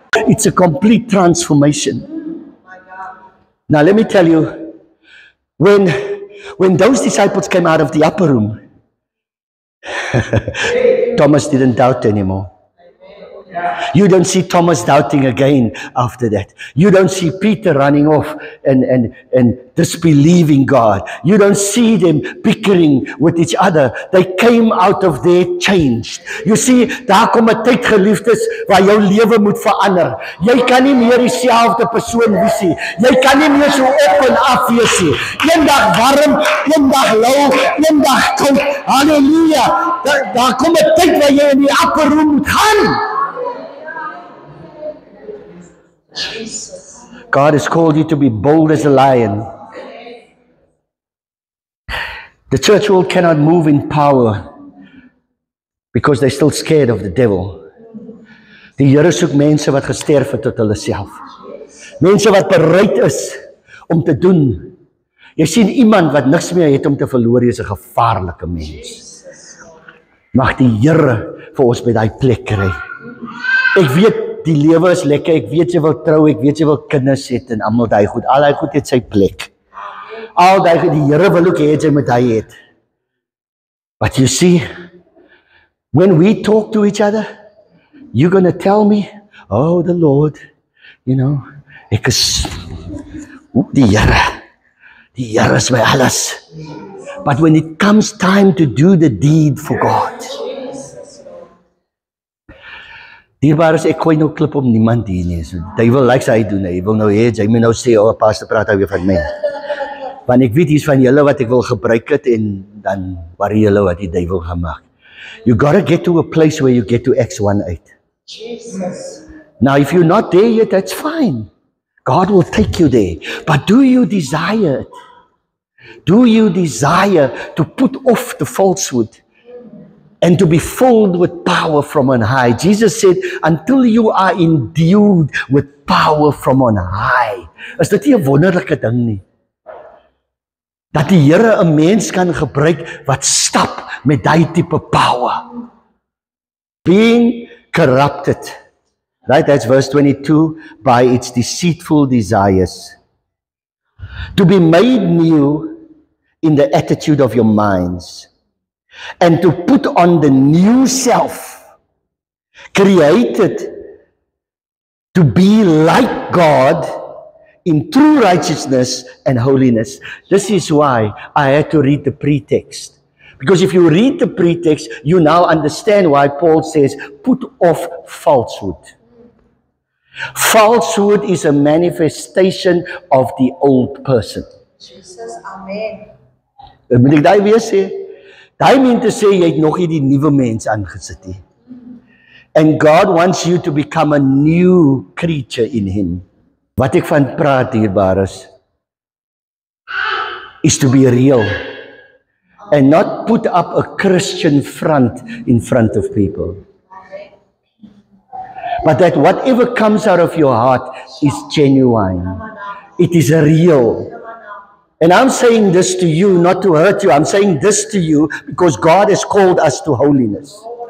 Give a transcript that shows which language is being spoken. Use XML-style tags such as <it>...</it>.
<en>It's a complete transformation. Now let me tell you, when those disciples came out of the upper room, Thomas didn't doubt anymore. You don't see Thomas doubting again after that. You don't see Peter running off and disbelieving God. You don't see them bickering with each other. They came out of there changed. You see,</en> <af>daar kom 'n tyd, geliefdes, waar jou lewe moet verander. Jy kan nie meer dieselfde persoon wees nie. Jy kan nie meer so op en af wees nie. Eendag warm, eendag lauw, eendag koud. Halleluja. Daar kom 'n tyd waar jy in die upper room moet gaan.</af> <en>God has called you to be bold as a lion. The church world cannot move in power because they're still scared of the devil.</en> <af>Die Here soek mense wat gesterf het tot hulle self. Mense wat bereid is om te doen. Jy sien iemand wat niks meer het om te verloor, is 'n gevaarlike mens. Mag die Here vir ons by daai plek kry. Ek weet die lewe is lekker, ek weet jy wil trou, ek weet jy wil kinders het en almal daai goed. Al daai goed het sy plek. Al daai goed, die Here wil ook hê jy moet hy het.</af> <en>But you see, when we talk to each other, you're going to tell me, oh, the Lord, you know,</en> <af>ek is, die Here is my alles.</af> <en>But when it comes time to do the deed for God,</en> <af>dierbaar is, ek gooi nou klip om niemand hier nie. So, die wil like hy doen, hy wil nou hê, jy moet nou sê, oh, pastor, praat hy weer van my. Want ek weet hier's van julle wat ek wil gebruik het, en dan worry julle wat die duiwel gaan maak.</af> <en>You gotta get to a place where you get to Acts 1:8. Jesus. Now, if you're not there yet, that's fine. God will take you there. But do you desire it? Do you desire to put off the falsehood and to be filled with power from on high? Jesus said, until you are endued with power from on high.</en> <af>Is dit nie 'n wonderlike ding nie? Dat die Here 'n mens kan gebruik wat stap met daai tipe power.</af> <en>Being corrupted. Right, that's verse 22, by its deceitful desires. To be made new in the attitude of your minds. And to put on the new self, created to be like God in true righteousness and holiness. This is why I had to read the pretext. Because if you read the pretext, you now understand why Paul says, put off falsehood. Falsehood is a manifestation of the old person. Jesus, amen.</en> <af>Moet ek daai weer sê? Daai meen te sê, jy het nog nie die nuwe mens aangesit nie.</af> <en>And God wants you to become a new creature in Him.</en> <af>Wat ek van praat hierbaar is</af> <en>to be real. And not put up a Christian front in front of people. But that whatever comes out of your heart is genuine. It is real. And I'm saying this to you, not to hurt you. I'm saying this to you because God has called us to holiness.</en>